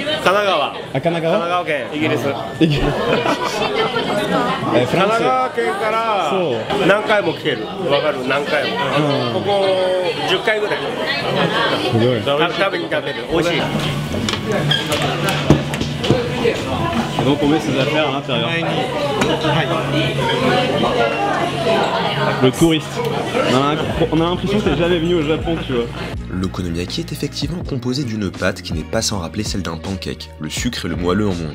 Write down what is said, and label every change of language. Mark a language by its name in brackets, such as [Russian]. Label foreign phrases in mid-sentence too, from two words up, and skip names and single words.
[Japanese] 神奈川。神奈川？神奈川県イギリス。フランス。神奈川県から何回も来てる。わかる？何回も。ここ10回ぐらい。すごい。食べに食べる。美味しい。 [French] Donc on met ses affaires à l'intérieur. Le touriste. On a l'impression que t'es jamais venu au Japon, tu vois. L'okonomiyaki est effectivement composé d'une pâte qui n'est pas sans rappeler celle d'un pancake, le sucre et le moelleux en moins.